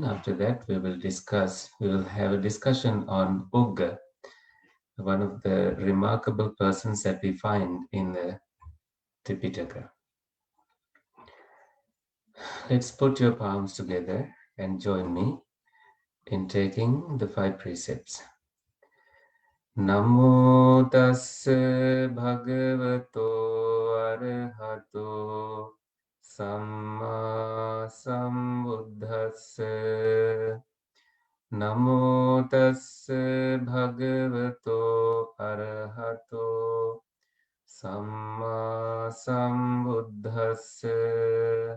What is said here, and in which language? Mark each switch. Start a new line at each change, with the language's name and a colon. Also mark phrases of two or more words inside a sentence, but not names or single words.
English: After that, we will have a discussion on Ugga, one of the remarkable persons that we find in the Tripitaka. Let's put your palms together and join me in taking the 5 precepts.
Pali: Namo tassa bhagavato arahato samma sambuddhassa. Namo tassa bhagavato arahato samma sambuddhassa.